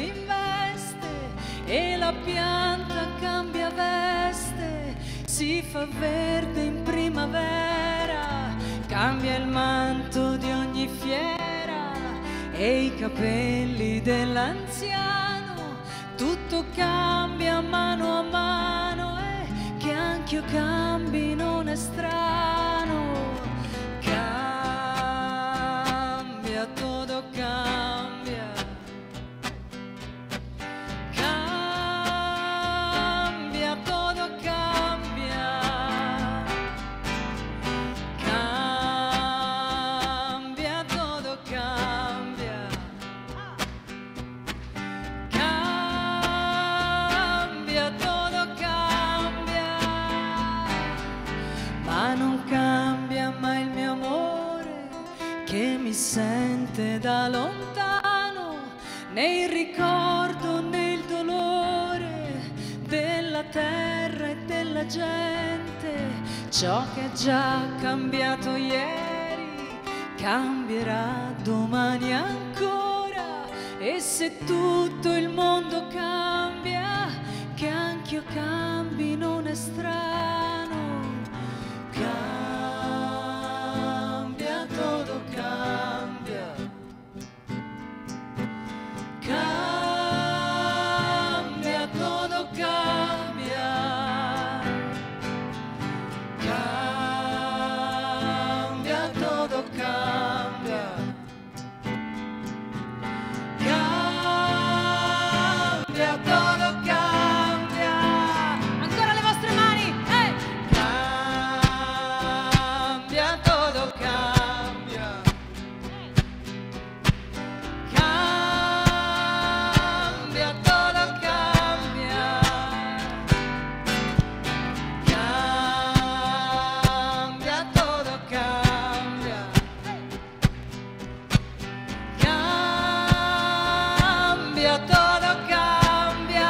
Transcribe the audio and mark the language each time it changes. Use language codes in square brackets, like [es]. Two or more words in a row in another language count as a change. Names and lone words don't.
[it] investe e la pianta cambia veste, si fa verde in primavera, cambia il manto di ogni fiera e i capelli dell'anziano, tutto cambia mano a mano e che anch'io cambi non è strano. [es] Todo cambia, cambia, todo cambia, cambia, todo cambia, cambia, todo cambia, [it] ma non cambia mai il mio amore che mi sente da lontano, né il ricordo né il dolore della terra la gente, ciò che è già cambiato ieri cambierà domani ancora, e se tutto il mondo cambia, che anch'io cambi non è strano. [es] Cambia, todo cambia, cambia, todo cambia, cambia, todo cambia, cambia, todo cambia. [it] Ancora le vostre mani, cambia, [es] todo cambia, cambia, todo cambia, cambia, todo cambia, cambia, todo cambia.